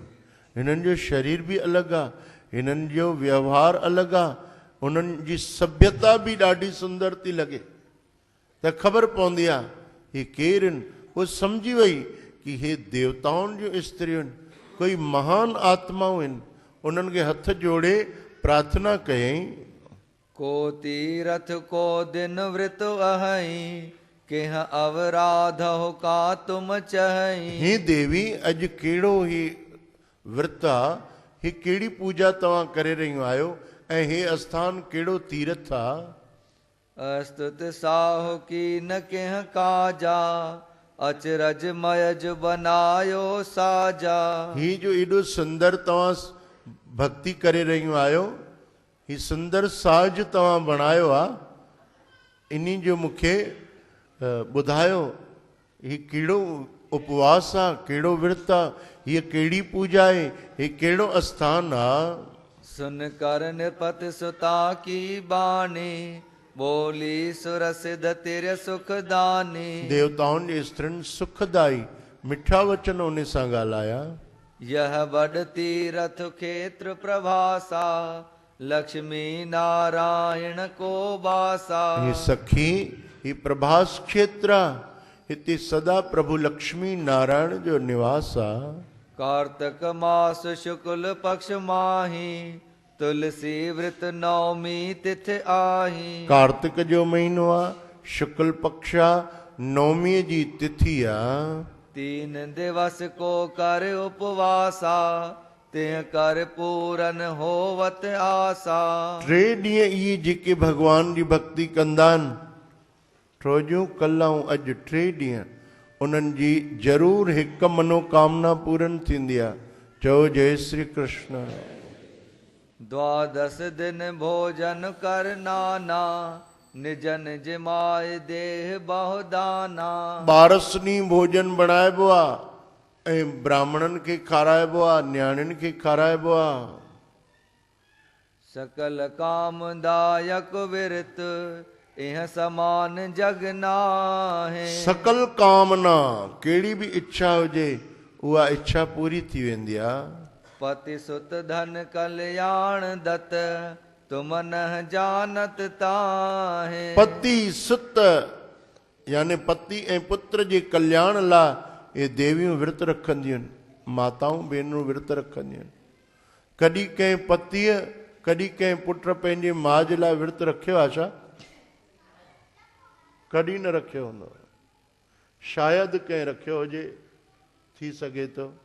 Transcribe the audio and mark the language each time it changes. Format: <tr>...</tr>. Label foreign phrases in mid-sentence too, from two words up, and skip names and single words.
<sd>हिननि जो शरीर बि अलॻि आहे, हिननि जो व्यवहार अलॻि आहे, उन्हनि जी सभ्यता बि ॾाढी सुंदर थी लॻे। त ख़बर पवंदी आहे हे केरु आहिनि। वो समझी वई कि हे देवताउनि जूं स्त्रियूं आहिनि, कोई महान आत्माऊं आहिनि। उन्हनि खे हथ जोड़े प्रार्थना कयईं।</sd> <awa>को तीरथ को दिन वृत अहई केह अवराध हो का तुम चहई।</awa> <sd>हे देवी, अॼु कहिड़ो ही विर्त आहे, ही कहिड़ी पूजा तव्हां करे रहियूं आहियो, ऐं हे आस्थान कहिड़ो तीर्थ आहे।</sd> <awa>अस्तुत साहु की न केह काजा अचरज मयज बनायो साजा।</awa> <sd>ही जो एॾो सुंदर तव्हां भक्ति करे रहियूं आहियो, ही सुंदर साज तव्हां बणायो आहे, इन्ही जो मूंखे ॿुधायो ही कहिड़ो उपवास आहे, कहिड़ो विर्त आहे, हीअ कहिड़ी पूजा आहे, ही कहिड़ो आस्थान आहे।</sd> <awa>सुन कर निपत सुता की बानी बोली सुर सिद्ध तेरे सुखदानी।</awa> <sd>देवताउनि जे स्त्रियुनि सुखदाई मिठा वचन उन सां ॻाल्हाया।</sd> <awa>यह बड़ तीरथ क्षेत्र प्रभासा लक्ष्मी नारायण को बासा।</awa> <sd>ही सखी, ही प्रभास क्षेत्र आहे, हिते सदा प्रभु लक्ष्मी नारायण जो निवास आहे।</sd> <awa>कार्तक मास शुक्ल पक्ष माही तुलसी व्रत नवमी तिथ आही।</awa> <sd>कार्तिक जो महीनो आहे, शुक्ल पक्ष आहे, नवमीअ जी तिथि आहे।</sd> <awa>3 दिवस को कर उपवासा तिह कर पूरन होवत आसा।</awa> <sd>3 ॾींहं इहे जेके भगवान जी भक्ति कंदा आहिनि, ट्रोजूं कल्ह ऐं अॼु 3 ॾींहं, उन्हनि जी ज़रूरु हिकु मनोकामना पूरन थींदी आहे। चओ जय श्री कृष्ण।</sd> <awa>12 दिन भोजन कर नाना निजन जिमाए देह बहुदाना।</awa> <sd>12 ॾींहं भोजन बणाइबो आहे ऐं ब्राह्मणनि खे खाराइबो आहे, न्याणियुनि खे खाराइबो आहे।</sd> <awa>सकल कामदायक विरत इह समान जग नाहे।</awa> <sd>सकल कामना, कहिड़ी बि इच्छा हुजे उहा इच्छा पूरी थी वेंदी आहे।</sd> <awa>पति सुत धन कल्याण दत्त तुम न जानत ताहे। पति सुत</awa> <sd>यानी पति ऐं पुत्र जे कल्याण लाइ ये देवियूं विर्त रखंदियूं आहिनि, माताऊं भेनरूं विर्त रखंदियूं आहिनि। कॾहिं कंहिं पतीअ, कॾहिं कंहिं पुट पंहिंजे माउ जे लाइ विर्त रखियो आहे छा? कॾहिं न रखियो हूंदो, शायदि कंहिं रखियो हुजे, थी सघे थो।</sd>